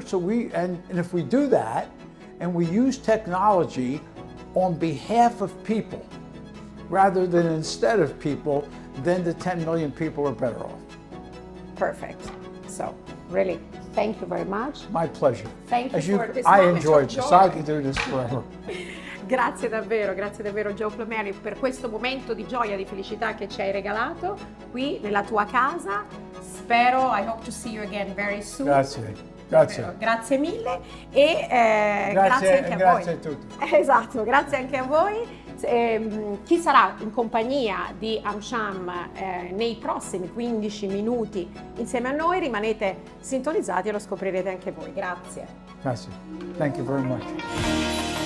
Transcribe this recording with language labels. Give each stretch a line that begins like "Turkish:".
English: So and if we do that, and we use technology on behalf of people, rather than instead of people, then the 10 million people are better off. perfect. So really, thank you very much. My pleasure. Thank you for this I moment enjoyed of this. joy. I could do this forever.
Italian: Grazie davvero Joe Plumeri per questo momento di gioia, di felicità che ci hai regalato qui nella tua casa. Spero,
English: I hope to see you again very soon.
Italian: Grazie. Grazie mille e grazie anche a voi. Grazie a tutti. Esatto, grazie anche a voi. Chi sarà in compagnia di Amsham nei prossimi 15 minuti insieme a noi, rimanete sintonizzati e lo scoprirete anche voi. Grazie. Grazie.
English: Thank you very much.